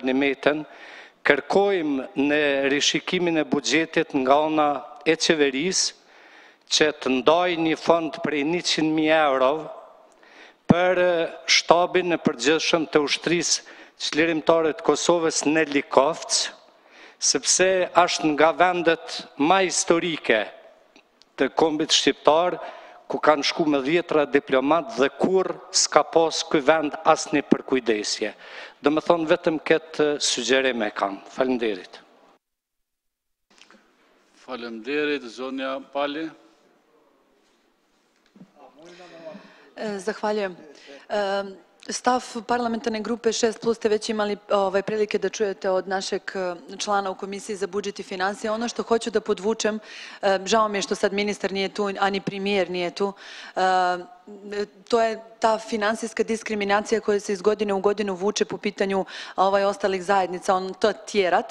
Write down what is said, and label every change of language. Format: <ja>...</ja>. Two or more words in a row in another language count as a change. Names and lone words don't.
<sq>Nimeten, kërkojmë në rishikimin e buxhetit nga ana e qeverisë që të ndaj një fond prej 100.000 euro për shtabin e përgjithshëm të ushtrisë çlirimtare të Kosovës në Likovc, sepse është nga vendet më historike të kombit shqiptar, ku kanë shku me 10 diplomat dhe kur s'ka pas ky vend asnjë përkujdesje. Do më thonë vetëm këtë sugjerim e kam. Faleminderit. Faleminderit, zonja Pali.</sq> <bs>Zahvaljujem. Stav parlamentarne grupe 6+ ste već imali prilike da čujete od našeg člana u Komisiji za budžet i finansije. Ono što hoću da podvučem, žao mi je što sad ministar nije tu, a ni premijer nije tu, to je ta finansijska diskriminacija koja se iz godine u godinu vuče po pitanju ostalih zajednica, on to tjerat.</bs>